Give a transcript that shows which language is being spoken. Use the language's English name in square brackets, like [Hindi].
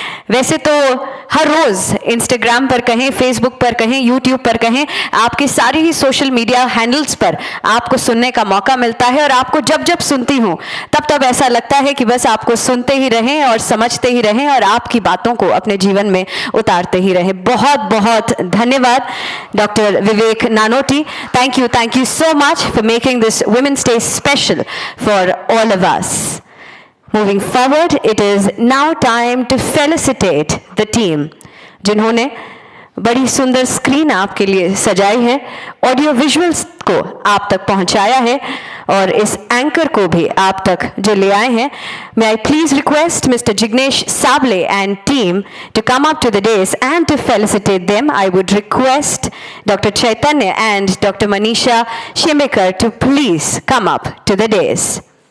[Hindi] वैसे तो हर रोज़ इंस्टाग्राम पर कहें, फेसबुक पर कहें, यूट्यूब पर कहें, आपकी सारी ही सोशल मीडिया हैंडल्स पर आपको सुनने का मौका मिलता है. और आपको जब जब सुनती हूँ तब तब ऐसा लगता है कि बस आपको सुनते ही रहें और समझते ही रहें और आपकी बातों को अपने जीवन में उतारते ही रहें. बहुत बहुत धन्यवाद doctor Vivek नानोटी. [English] Thank you so much for making this Women's Day special for all of us. Moving forward, it is now time to felicitate the team [Hindi] जिन्होंने बड़ी सुंदर स्क्रीन आपके लिए सजाई है, ऑडियो विजुअल्स को आप तक पहुंचाया है और इस एंकर को भी आप तक जो ले आए हैं. [English] May I please request Mr. Jignesh Sable and team to come up to the dais and to felicitate them. I would request Dr. Chaitanya and Dr. Manisha Shembekar to please come up to the dais.